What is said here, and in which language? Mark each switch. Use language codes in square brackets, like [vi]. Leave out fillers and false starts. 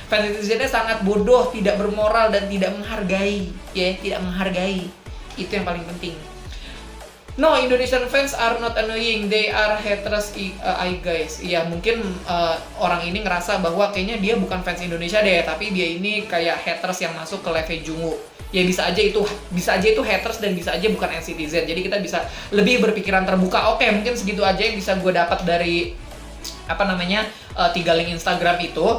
[id] Fans NCTzen sangat bodoh, tidak bermoral dan tidak menghargai, ya, tidak menghargai. Itu yang paling penting. [en] No, Indonesian fans are not annoying, they are haters, guys. [id] Ya mungkin orang ini ngerasa bahwa kayaknya dia bukan fans Indonesia deh, tapi dia ini kayak haters yang masuk ke level Jungwoo. Ya bisa aja itu haters dan bisa aja bukan NCTzen. Jadi kita bisa lebih berpikiran terbuka. Oke, mungkin segitu aja yang bisa gue dapat dari 3 link Instagram itu.